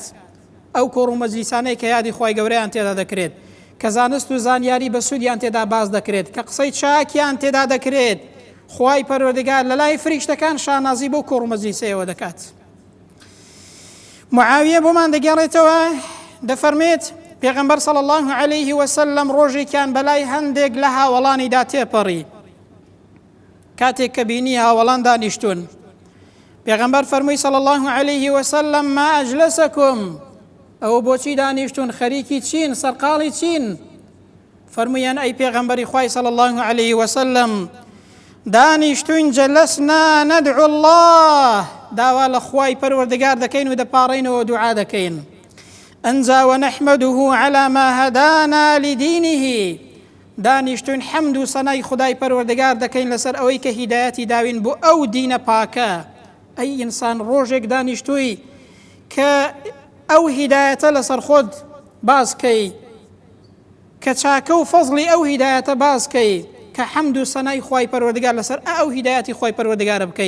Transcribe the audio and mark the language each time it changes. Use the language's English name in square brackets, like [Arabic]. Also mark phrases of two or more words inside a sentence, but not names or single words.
[Central Kurdish] ئەو کۆڕ و مەجلیسانەی کە یادی خوای گەورەیان تێدا دەکرێت، کە زانست و زانیاری بە سوودیان تێدا باز دەکرێت، کە قسەی چاکیان تێدا دەکرێت، خوای پەروەردگار لە لای فریشتەکان شانازی بۆ کۆڕ و مەجلیسەیەوە دەکات. معاویە بۆمان دەگەڕێتەوە دەفەرمێت پێغەمبەر [Arabic] صلی الله عليه وسلم [Central Kurdish] ڕۆژێکیان بەلای هەندێک لە هاوڵانیدا تێپەڕی. کاتێک کە بینی هاوڵان دانیشتون، پێغەمبەر فەرمووی [Arabic] صلی الله عليه وسلم ما ئەجلسەکم، [Central Kurdish] ئەوە بۆچی دانیشتون، خەریکی چین، سەرقاڵی چین؟ فەرموویان ئەی پێغەمبەری خوای [Arabic] صلی الله عليه وسلم [Central Kurdish] دانیشتون [Arabic] جەلەسنا نەدعو الله، [Central Kurdish] داوا لە خوای پەروەردگار دەکەین و دەپاڕێنەوە دوعا دەکەین. [Arabic] ئەنجا ونحمده على ما هدانا لدينه، [Central Kurdish] دانیشتون حەمد و سەنای خدای پەروەردگار دەکەین لەسەر ئەوەی کە هیدایەتی داوین بۆ ئەو دینە پاکە. ئەی ئینسان ڕۆژێک دانیشتووی کە ئەو هیدایەتە لەسەر خۆت باسکەی، کە چاکە و فەزڵی ئەو هیدایەتە باسکەی، کە حەمد و سەنای خوای پەروەردگار لەسەر ئەو هیدایەتی خوای پەروەردگارە بکەی.